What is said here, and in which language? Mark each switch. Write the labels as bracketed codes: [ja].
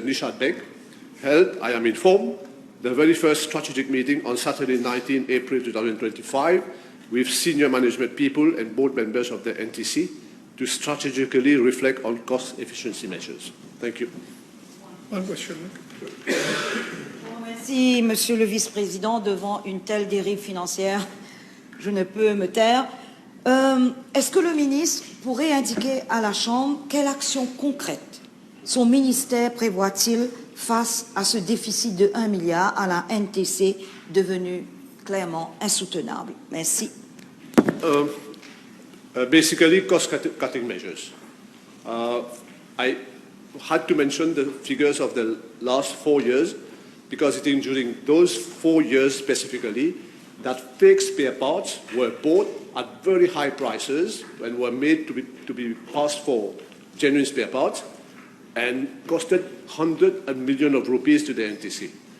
[en] Nishad Beg, held, I am informed, the very first strategic meeting on Saturday, 19 April 2025, with senior management people and board members of the NTC to strategically reflect on cost efficiency measures. Thank you. One question. [fr] Merci, Monsieur le Vice-président. Devant une telle dérive financière, je ne peux me taire. Est-ce que le ministre pourrait indiquer à la Chambre quelle action concrète son ministère prévoit-il face à ce déficit de 1 milliard à la NTC devenu clairement insoutenable? Merci. [en] Basically, cost-cutting measures. I had to mention the figures of the last 4 years because it is during those 4 years specifically that fake spare parts were bought at very high prices and were made to be passed for genuine spare parts and costed hundreds of millions of rupees to the NTC.